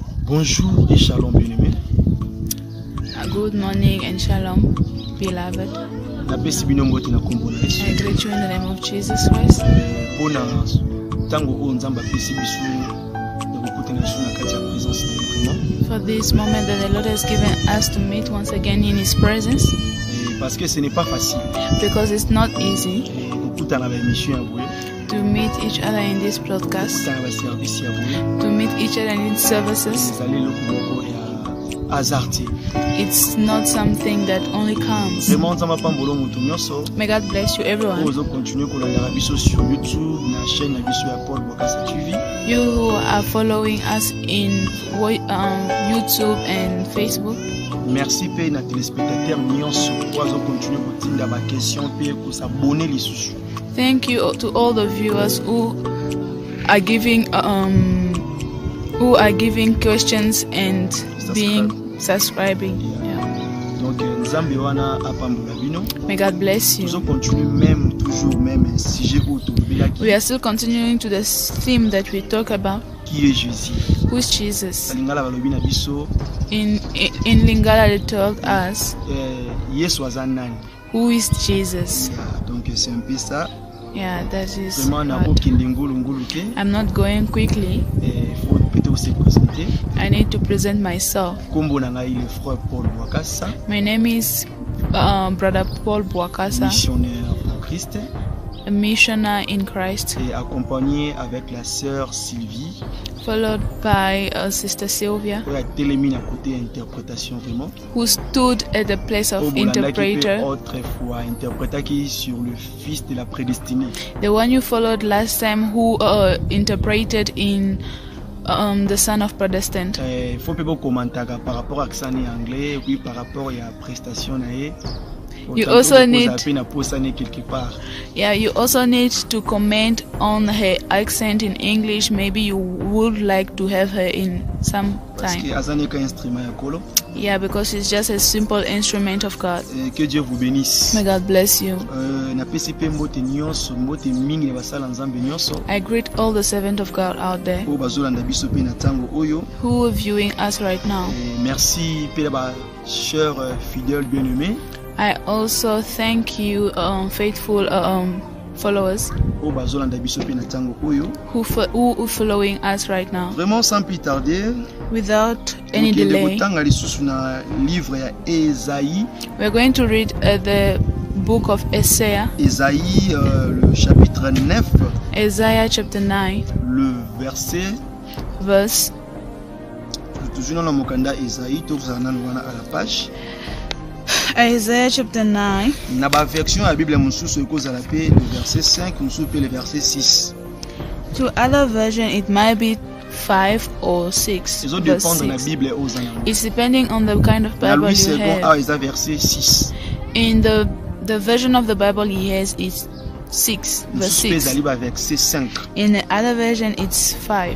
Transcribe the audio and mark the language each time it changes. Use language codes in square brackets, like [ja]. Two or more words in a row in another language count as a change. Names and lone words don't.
[fr] Bonjour et shalom bien-aimé. [en] Good morning and shalom, beloved. [ln] Na pesi bino mbote na kombo na Yesu. [en] I greet you in the name of Jesus Christ. [ln] Pona tango o nzamba pesi biso ya kokutana na kati ya présence na vraiment. [en] For this moment that the Lord has given us to meet once again in His presence. [fr] Parce que ce n'est pas facile. [en] Because it's not easy [ln] kokutana na émission ya boye. [en] To meet each other in this broadcast. [ln] Kokutana na service ya boye. [en] To meet each other in services. [ln] Ezali lokoko ya hasardé. [en] It's not something that only comes. [ln] Vraiment nzamba pambolo mutu nyonso. [en] May God bless you everyone. [ln] Ozo continuer kolandaka biso sur YouTube na chaîne na biso ya Paul Bwakasa TV. [en] You who are following us in YouTube and Facebook. [ln] Merci pe na téléspectateur nyonso ozo continuer kotinda ba question pe ko s'abonner lisusu. [en] Thank you to all the viewers who are giving questions and subscribing. [ln] Donc nzambe wana apambola bino. [en] May God bless you. [fr] Nous continuons même toujours même sujet auto. [en] We are still continuing to the theme that we talk about. [fr] Qui est Jésus? [en] Who is Jesus? [ln] Lingala balobi na biso. [en] In Lingala they told us. [ln] Yesu azanani. [en] Who is Jesus? [fr] Donc c'est un peu ça. [en] Yeah, that is. I'm not going quickly. I need to present myself. My name is Brother Paul Bwakasa, a missionary in Christ, [fr] et accompagné avec la sœur Sylvie, [en] followed by Sister Sylvia, who stood at the place of interpreter. The one you followed last time, who interpreted in the Son of Predestined. You also need to comment on her accent in English. Maybe you would like to have her in some time. Yeah, because she's just a simple instrument of God. [fr] Que Dieu vous bénisse. [en] May God bless you. I greet all the servants of God out there who are viewing us right now. [fr] Merci, chers fidèles bien-aimés. [en] I also thank you, faithful followers who are following us right now. [fr] Vraiment sans plus tarder, [en] without any delay, we're going to read the book of Isaiah. [fr] Isaïe, le chapitre 9. [en] Isaiah chapter 9. [fr] Le verse. Toujours dans le mokanda Isaïe, tout ça à la page. [en] Isaiah chapter 9. [ln] Na ba version [fr] la Bible [ln] mususu ekozala pe [fr] le verset 5 [ln] mususu pe [fr] le verset 6. [en] To other version it might be 5 or 6. It's depending on the kind of Bible you have. Verset 6. In the version of the Bible he has is 6 verse 6. In the other version it's 5.